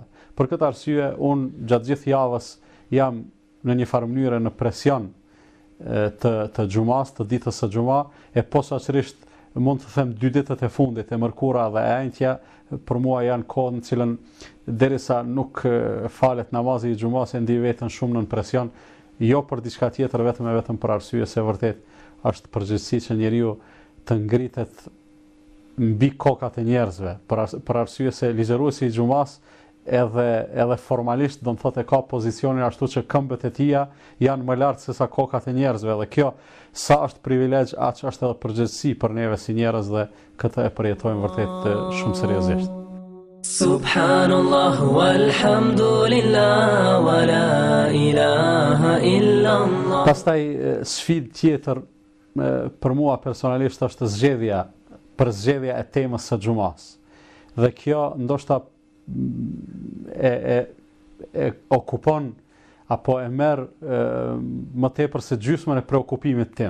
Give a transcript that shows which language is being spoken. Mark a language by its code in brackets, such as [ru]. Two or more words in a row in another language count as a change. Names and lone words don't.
[sq] Për këtë arsye unë gjatë gjithë javës jam në një farë mënyrë në presion të xumas, të ditës së xumas, e posaçërisht mund të them 2 ditët e fundit, e mërkura dhe e enjtja, për mua janë kohë në cilën derisa nuk falet namazi i xumas e ndij veten shumë në presion, jo për diçka tjetër, vetëm për arsye se vërtet është përgjegjësi që njeriu të ngritet mbi kokat e njerëzve, për arsye se ligjëruesi i xumas edhe formalisht do të thotë ka pozicionin ashtu që këmbët e tija janë më lart se sa kokat e njerëzve, dhe kjo sa është privilegj, aq është edhe përgjegjësi për neve si njerëz, dhe këtë e përjetojmë vërtet shumë seriozisht. [ar] سبحان الله والحمد لله ولا إله إلا الله. [sq] Pastaj sfidë tjetër për mua personalisht është zgjedhja e temës së xumas. Dhe kjo ndoshta e okupon apo e merr më tepër se gjysmën e preokupimit tim.